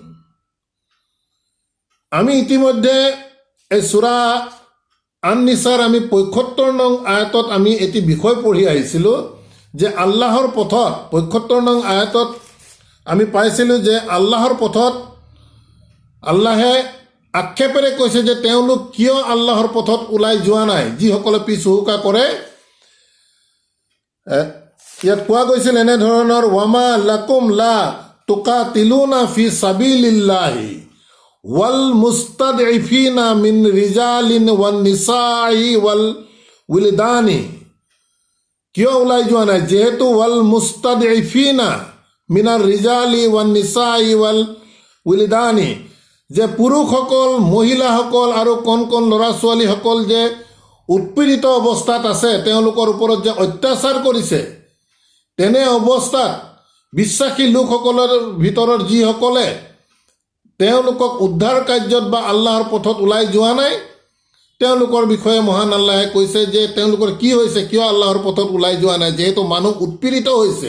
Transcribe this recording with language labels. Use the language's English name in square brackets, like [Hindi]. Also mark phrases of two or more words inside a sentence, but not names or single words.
[Assamese] আমি ইতিমধ্যে এই সূৰা আন-নিছাৰ আমি ৭৫ নং আয়াতত আমি এটি বিষয় পঢ়ি আহিছিলোঁ যে আল্লাহৰ পথত ৭৫ নং আয়াতত আমি পাইছিলোঁ যে আল্লাহৰ পথত আল্লাহে আক্ষেপেৰে কৈছে যে তেওঁলোক কিয় আল্লাহৰ পথত ওলাই যোৱা নাই, যিসকলে পিছ হুহুকা কৰে। ইয়াত কোৱা গৈছিল এনেধৰণৰ, [Arabic] وما لكم لا تقاتلون في سبيل الله والمستضعفين من الرجال والنساء والولدان. [Assamese] কিয় ওলাই যোৱা নাই? যিহেতু [Arabic] والمستضعفين من الرجال والنساء والولدان, [Assamese] যে পুৰুষসকল, মহিলাসকল আৰু কণ কণ ল'ৰা ছোৱালীসকল যে উৎপীড়িত অৱস্থাত আছে, তেওঁলোকৰ ওপৰত যে অত্যাচাৰ কৰিছে, তেনে অৱস্থাত বিশ্বাসী লোকসকলৰ ভিতৰত যিসকলে তেওঁলোকক উদ্ধাৰ কাৰ্যত বা আল্লাহৰ পথত ওলাই যোৱা নাই, তেওঁলোকৰ বিষয়ে মহান আল্লাহে কৈছে যে তেওঁলোকৰ কি হৈছে, কিয় আল্লাহৰ পথত ওলাই যোৱা নাই, যিহেতু মানুহ উৎপীড়িত হৈছে।